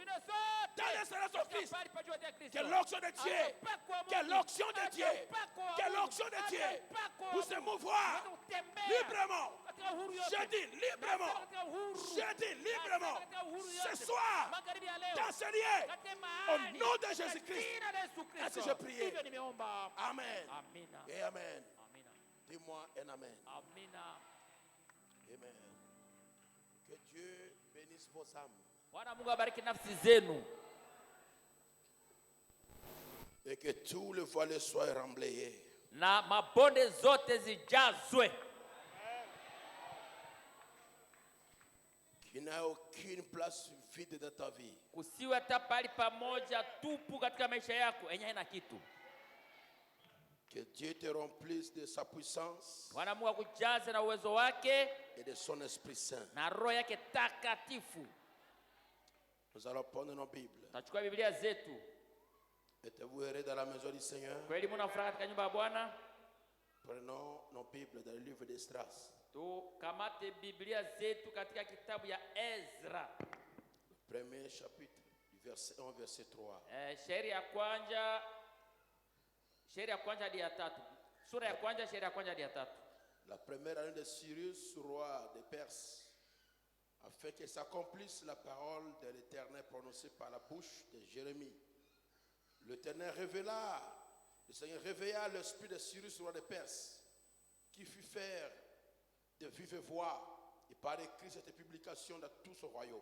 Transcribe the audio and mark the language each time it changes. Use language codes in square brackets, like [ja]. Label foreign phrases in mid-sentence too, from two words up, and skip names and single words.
[fr] dans les célestes au Christ, que l'onction de Dieu, que l'onction de Dieu, que l'onction de Dieu, pour se mouvoir librement, je dis librement, je dis librement, ce soir, dans ce lieu, au nom de Jésus-Christ, ainsi je prie. Amen. [sw] Amina. [fr] Et amen. [sw] Amina. [fr] Dis-moi un amen. [sw] Amina. [fr] Amen. Que Dieu bénisse vos âmes. [sw] Bwana Mungu abariki nafsi zenu. [fr] Et que tous les voiles soient remblayés. [sw] Na mabonde zote zijazwe. [fr] Qu'il n'y ait aucune place vide dans ta vie. [sw] Kusiwe hata pali pamoja tupu katika maisha yako yenye haina kitu. [fr] Que Dieu te remplisse de sa puissance [sw] Bwana Mungu akujaze na uwezo wake [fr] et de son Esprit Saint. [sw] na roho yake takatifu. [fr] Nous allons prendre nos Bibles. [sw] Tachukua Biblia zetu. [fr] Êtes-vous heureux dans la maison du Seigneur? [sw] Kweli mna furaha katika nyumba ya Bwana? [fr] Prenons nos Bibles dans le livre d'Esdras. [sw] Tukamate Biblia zetu katika kitabu ya Ezra. [fr] Premier chapitre, du verset 1, verset 3. [sw] Shairi ya kwanza hadi ya 3. Sura ya kwanza, shairi ya kwanza hadi ya 3. [fr] La première année de Cyrus, roi des Perses, afin que s'accomplisse la parole de l'Éternel prononcée par la bouche de Jérémie. Le Seigneur réveilla l'esprit de Cyrus, roi des Perses, qui fit faire de vive voix et par écrit cette publication dans tout son royaume.